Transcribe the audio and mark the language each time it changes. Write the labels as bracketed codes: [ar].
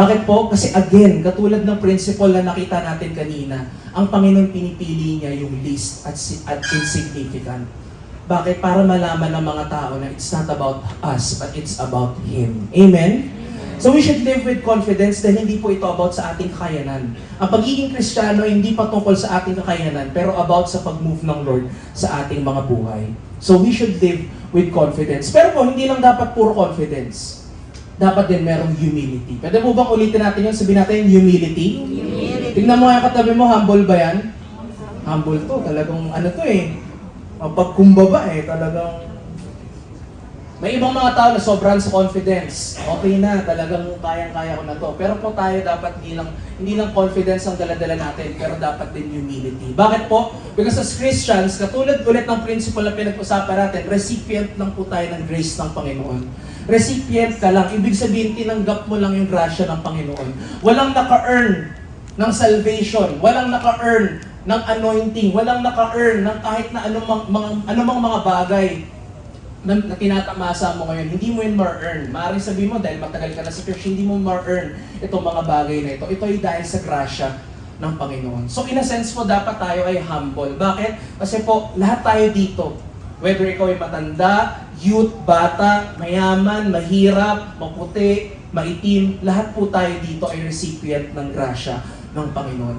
[tl] Bakit po? Kasi again, katulad ng principle na nakita natin kanina, ang Panginoon pinipili niya yung least at insignificant. Bakit? Para malaman ng mga tao na [en] it's not about us, but it's about Him. Amen? So we should live with confidence [tl] dahil hindi po ito about sa ating kakayanan. Ang pagiging Kristiyano ay hindi patungkol sa ating kakayanan, pero about sa pag-move ng Lord sa ating mga buhay. [en] So we should live with confidence. [tl] Pero po, hindi lang dapat puro confidence. Dapat din merong humility. Pwede po bang ulitin natin yun? Sabihin natin humility? Humility. Tingnan mo yung katabi mo, humble ba yan? Humble to. Talagang pagkumbaba talagang may ibang mga tao na sobrang sa confidence. Okay na, talagang kayang-kaya ko na to. Pero po tayo dapat hindi lang confidence ang dala-dala natin, pero dapat din humility. Bakit po? [en] Because as Christians, [tl] katulad ulit ng principle na pinag-usapan natin, recipient lang po tayo ng grace ng Panginoon. Recipient ka lang. Ibig sabihin, tinanggap mo lang yung grasya ng Panginoon. Walang naka-earn ng salvation. Walang naka-earn ng anointing. Walang naka-earn ng kahit na anumang mga bagay na tinatamasa mo ngayon, hindi mo yun ma-earn. Maaaring sabihin mo, dahil matagal ka na sa church, hindi mo ma-earn itong mga bagay na ito. Ito ay dahil sa grasya ng Panginoon. [en] So in a sense [tl] po, dapat tayo ay humble. Bakit? Kasi po, lahat tayo dito, whether ikaw ay matanda, youth, bata, mayaman, mahirap, maputi, maitim, lahat po tayo dito ay recipient ng grasya ng Panginoon.